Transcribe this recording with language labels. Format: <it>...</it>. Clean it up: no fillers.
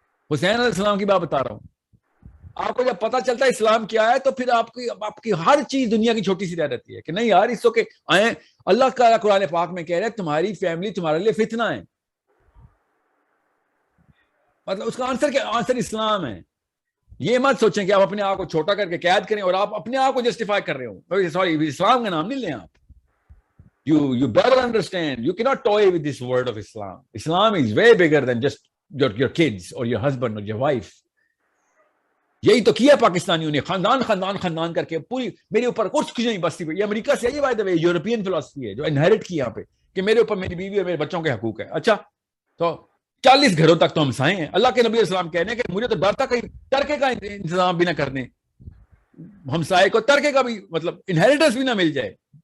<ur>حسین علیہ السلام کی بات بتا رہا ہوں. آپ کو جب پتا چلتا ہے اسلام کیا ہے تو پھر آپ کی ہر چیز دنیا کی چھوٹی سی رہ رہتی ہے کہ نہیں یار اس کے آئے. اللہ کا قرآن پاک میں کہہ رہے ہیں تمہاری فیملی تمہارے لیے فتنہ ہے. مطلب اس کا آنسر اسلام ہے. یہ مت سوچیں کہ آپ اپنے آپ کو چھوٹا کر کے قید کریں اور آپ اپنے آپ کو جسٹیفائی کر رہے ہو. سوری, اسلام کا نام نہیں لیں آپ.</ur> <en>You better understand, you cannot toy with this word of Islam. Islam is way bigger than just your kids or your husband or your wife.</en> <ur>یہی تو کیا پاکستانیوں نے, خاندان کر کے پوری میرے اوپر کچھ نہیں بستی. یہ امریکہ سے یہ بات ہے, یورپین فلسفی ہے جو انہیرٹ کی یہاں پہ کہ میرے اوپر میری بیوی اور میرے بچوں کے حقوق ہے. اچھا تو 40 گھروں تک تو ہم سائیں ہیں. اللہ کے نبی علیہ السلام کہنے کہ مجھے تو ڈر تھا کہیں ترکے کا انتظام بھی نہ کرنے, ہمسائے کو ترکے کا بھی مطلب انہیریٹنس بھی نہ مل جائے.</ur>